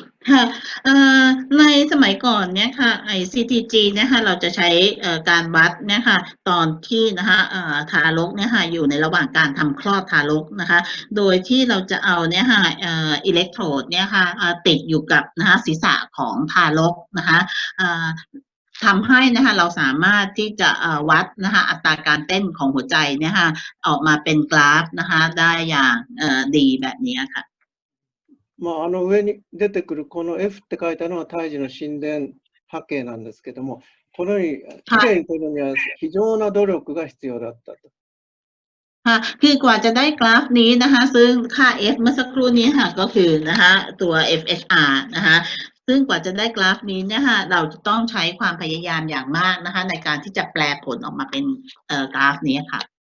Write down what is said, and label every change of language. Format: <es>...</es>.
<th>ค่ะในสมัยก่อนเนี่ยค่ะCTG นะคะเราจะใช้การวัดเนี่ยค่ะตอนที่นะคะทารกเนี่ยค่ะอยู่ในระหว่างการทำคลอดทารกนะคะโดยที่เราจะเอาเนี่ยค่ะอิเล็กโทรดเนี่ยค่ะติดอยู่กับนะคะศีรษะของทารกนะคะทำให้นะคะเราสามารถที่จะวัดนะคะอัตราการเต้นของหัวใจเนี่ยค่ะออกมาเป็นกราฟนะคะได้อย่างดีแบบนี้ค่ะ</th> <ja>上に出てくるこの F って書いたのは胎児の心電波形なんですけども、このようにきれいに取るには非常な努力が必要だったと。</ja> <th>ค่ะคือกว่าจะได้กราฟนี้นะคะซึ่งค่า F เมื่อสักครู่นี้ค่ะก็คือนะคะตัว FHR นะคะซึ่งกว่าจะได้กราฟนี้เนี่ยค่ะเราจะต้องใช้ความพยายามอย่างมากนะคะในการที่จะแปลผลออกมาเป็นกราฟนี้ค่ะ</th>